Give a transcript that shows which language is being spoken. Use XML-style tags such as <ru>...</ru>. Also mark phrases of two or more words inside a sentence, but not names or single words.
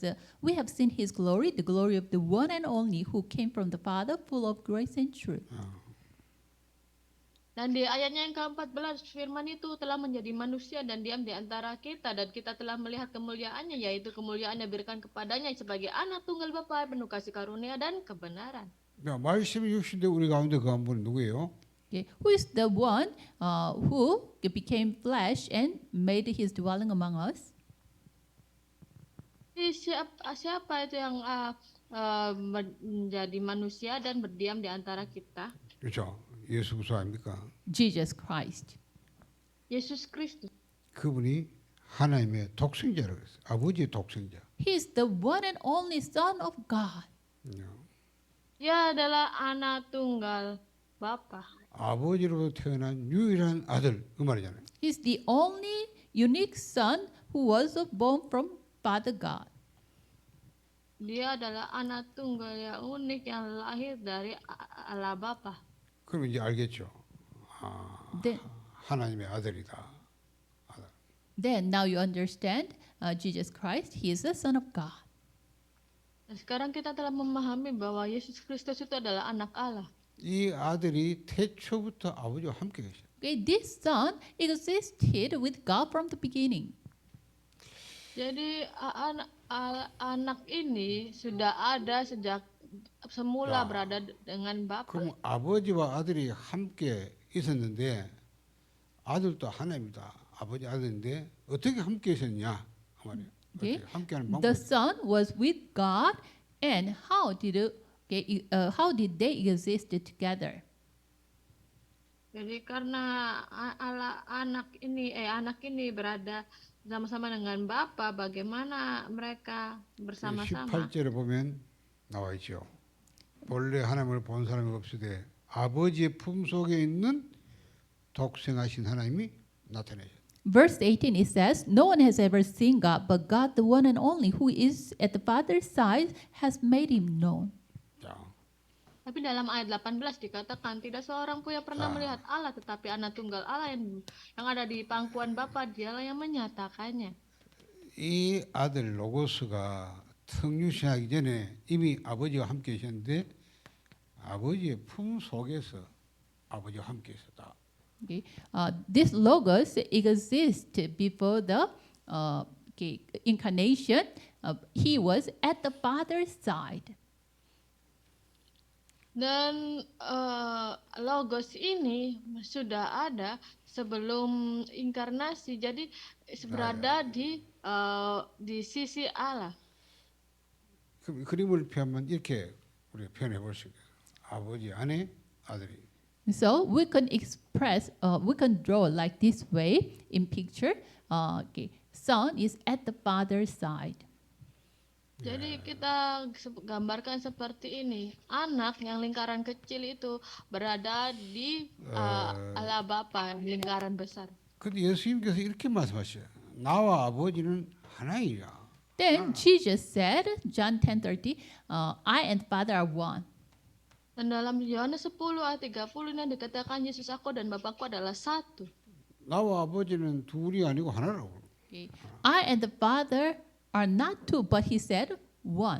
<en>We have seen his glory, the glory of the one and only who came from the Father, full of grace and truth.</en> <id>Dan di ayatnya yang ke-14 firman itu telah menjadi manusia dan diam di antara kita dan kita telah melihat kemuliaannya yaitu kemuliaan yang diberikan kepadanya sebagai anak tunggal Bapa penuh kasih karunia dan kebenaran.</id> <ko>자, 말씀이 육신되 우리 가운데 거한 분이 누구예요?</ko> <en>Okay. Who is the one who became flesh and made his dwelling among us?</en> <id>Siapa itu yang menjadi manusia dan berdiam di antara kita?</id> <ko>그렇죠. 예수 그리스도 아닙니까?</ko> <en>Jesus Christ.</en> <id>Yesus Kristus.</id> <ko>그분이 하나님의 독생자라고 했어요. 아버지의 독생자.</ko> <en>He is the one and only Son of God.</en> <id>Dia adalah anak tunggal Bapa.</id> <ko>아버지로부터 태어난 유일한 아들 그 말이잖아요.</ko> <en>He is the only unique Son who was born from Father God.</en> <id>Dia adalah anak tunggal yang unik yang lahir dari Allah Bapa.</id> <ko>그럼 이제 알겠죠.</ko> <en>Then,</en> <ko>하나님의 아들이다.</ko> <en>then now you understand Jesus Christ, he is the Son of God.</en> <id>Dan sekarang kita telah memahami bahwa Yesus Kristus itu adalah anak Allah.</id> <ko>이 아들이 태초부터 아버지와 함께 계셔.</ko> <en>Okay, this Son existed with God from the beginning.</en> <id>Jadi anak ini sudah ada sejak semula Ya. berada dengan Bapa.</id> <ko>그럼 아버지와 아들이 함께 있었는데 아들도 하나님이다. 아버지 아들인데 어떻게 함께 있었냐 그 말이에요.</ko> <en>Okay.</en> <ko>어떻게 함께하는 방법.</ko> <en>The Son was with God, and how did they exist together?</en> <id>Jadi karena anak ini berada sama-sama dengan Bapa, bagaimana mereka bersama-sama?</id> <ko>18절에 보면 나와 있죠. 본래 하나님을 본 사람이 없으되 아버지의 품 속에 있는 독생하신 하나님이 나타내셨다.</ko> <en>Verse 18 it says, no one has ever seen God, but God, the one and only, who is at the Father's side, has made him known.</en> <ko>자,</ko> <id>Tapi dalam ayat 18 dikatakan tidak seorang pun yang pernah melihat Allah, tetapi anak tunggal Allah yang ada di pangkuan Bapa, dialah yang menyatakannya.</id> <ko>이 아들 로고스가 성육신하기 전에 이미 아버지와 함께 계셨는데 아버지의 품 속에서 아버지와 함께 있었다.</ko> <en>Okay. This logos exists before the incarnation. He was at the Father's side.</en> <id>Dan logos ini sudah ada sebelum inkarnasi, jadi berada di sisi Allah.</id> <ko>그럼 그림을 표현하면 이렇게 우리가 표현해 볼 수 있어요. 아버지 안에 아들이.</ko> <en>So we can we can draw like this way in picture. Son is at the Father's side.</en> <id>Jadi kita gambarkan seperti ini. Anak yang lingkaran kecil itu berada di Allah Bapa, lingkaran besar.</id> <ko>근데 예수님께서 이렇게 말씀하셔요. 나와 아버지는 하나이라.</ko> <en>Then Jesus said, John 10:30, I and the Father are one.</en> <id>Dan dalam Yohanes 10 ayat 30 ini dikatakan Yesus aku dan Bapakku adalah satu.</id> <ko>나와 아버지는 둘이 아니고 하나라고.</ko> <en>Okay. I and the Father are not two, but he said one.</en>